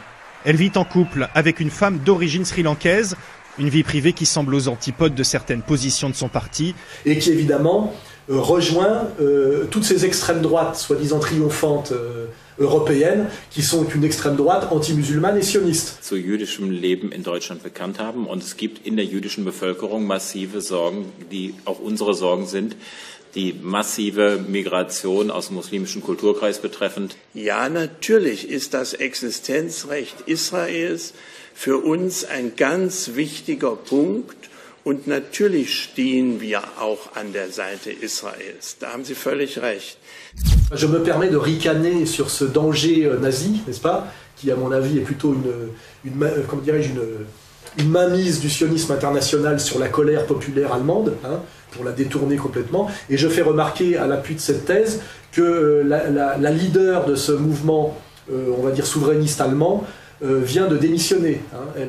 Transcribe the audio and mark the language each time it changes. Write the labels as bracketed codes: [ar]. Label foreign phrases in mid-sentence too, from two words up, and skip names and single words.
[fr] Elle vit en couple avec une femme d'origine sri-lankaise, une vie privée qui semble aux antipodes de certaines positions de son parti. Et qui évidemment rejoint toutes ces extrêmes droites, soi-disant triomphantes, européennes, qui sont une extrême droite anti-musulmane et sioniste. [de] Zu jüdischem Leben in Deutschland bekannt haben und es gibt in der jüdischen Bevölkerung massive Sorgen, die auch unsere Sorgen sind. Die massive Migration aus dem muslimischen Kulturkreis betreffend. Ja, natürlich ist das Existenzrecht Israels für uns ein ganz wichtiger Punkt und natürlich stehen wir auch an der Seite Israels. Da haben Sie völlig recht. [fr] Je me permets de ricaner sur ce danger nazi, n'est-ce pas, qui à mon avis est plutôt comment dirais-je, une mainmise du sionisme international sur la colère populaire allemande, hein, pour la détourner complètement. Et je fais remarquer à l'appui de cette thèse que la leader de ce mouvement, on va dire souverainiste allemand, vient de démissionner, hein, elle.